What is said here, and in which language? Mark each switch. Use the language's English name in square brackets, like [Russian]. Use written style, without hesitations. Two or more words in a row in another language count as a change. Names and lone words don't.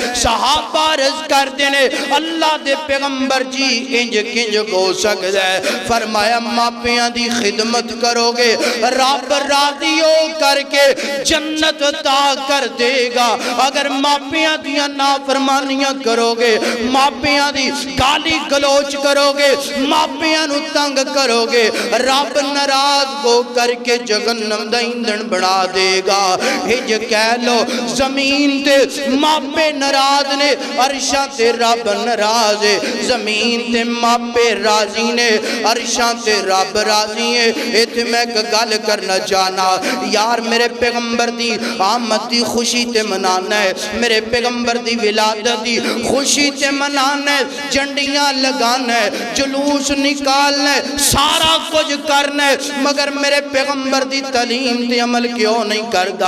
[Punjabi] صحابہ عرض کر دینے اللہ دے پیغمبر جی انج کنج ہو سکتا ہے؟ فرمایا ماپیاں دی خدمت کرو گے رب راضی ہو کر کے جنت عطا کر دے گا، اگر ماپیاں دیاں نافرمانیاں کرو گے، ماپیاں دی گالی گلوچ کرو گے، ماپیاں نو تنگ کرو گے، رب ناراض ہو کر کے جہنم دا ایندھن بنا دے گا۔ ہج کہہ لو زمین تے ماپے ناراض نے، عرشاں تے رب ناراض ہے، زمین تے ماپے راضی نے، عرشاں تے رب راضی ہے۔ ایتھے میں ایک گل کرنا چاہنا، یار میرے پیغمبر دی آمد دی خوشی تے منانا ہے، میرے پیغمبر دی ولادت دی خوشی تے منانا ہے، جھنڈیاں لگانا ہے، جلوس نکالنا ہے، سارا کچھ کرنا ہے، مگر میرے پیغمبر دی تعلیم تے عمل کیوں نہیں کردا؟